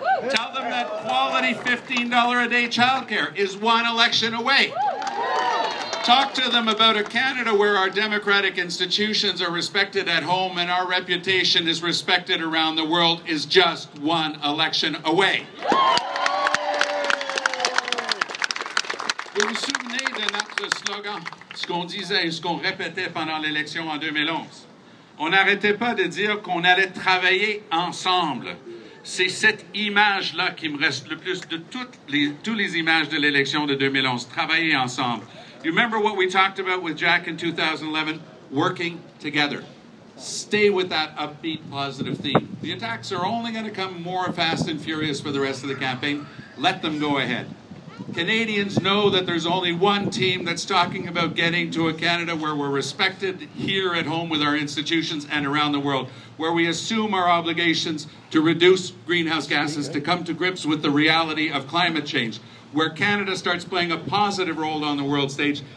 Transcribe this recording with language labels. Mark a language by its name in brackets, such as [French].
[English] Tell them that quality $15 a day childcare is one election away. Talk to them about a Canada where our democratic institutions are respected at home and our reputation is respected around the world is just one election away. [French] Vous vous souvenez de notre slogan, ce qu'on disait et ce qu'on répétait pendant l'élection en 2011? On n'arrêtait pas de dire qu'on allait travailler ensemble. C'est cette image-là qui me reste le plus de toutes les images de l'élection de 2011. Travailler ensemble. [English] You remember what we talked about with Jack in 2011? Working together. Stay with that upbeat, positive theme. The attacks are only going to come more fast and furious for the rest of the campaign. Let them go ahead. Canadians know that there's only one team that's talking about getting to a Canada where we're respected here at home with our institutions and around the world, where we assume our obligations to reduce greenhouse gases, to come to grips with the reality of climate change, where Canada starts playing a positive role on the world stage.